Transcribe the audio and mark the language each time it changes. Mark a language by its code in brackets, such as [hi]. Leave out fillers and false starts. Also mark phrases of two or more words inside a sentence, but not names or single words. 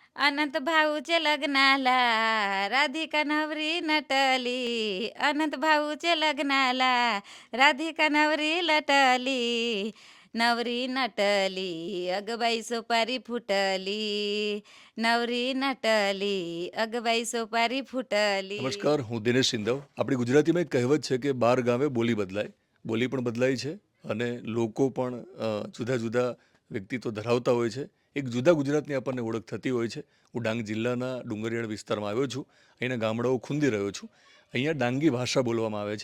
[mr] अनंत भाऊचे लग्नाला राधिका नवरी नटली. अनंत भाऊचे लग्नाला राधिका नवरी लटली. नवरी नटली अगबाई सोपारी फुटली. नवरी नटली अगबाई सोपारी फुटली. [gu] નમસ્કાર, હું દિનેશ સિંધવ. આપણી ગુજરાતીમાં એક કહેવત છે કે 12 ગાવે બોલી બદલાય. બોલી પણ બદલાય છે અને લોકો પણ જુદા જુદા વ્યક્તિત્વ ધરાવતા હોય છે. એક જુદા ગુજરાતની આપણને ઓળખ થતી હોય છે. હું ડાંગ જિલ્લાના ડુંગરિયાળ વિસ્તારમાં આવ્યો છું. અહીંના ગામડાઓ ખૂંદી રહ્યો છું. અહીંયા ડાંગી ભાષા બોલવામાં આવે છે.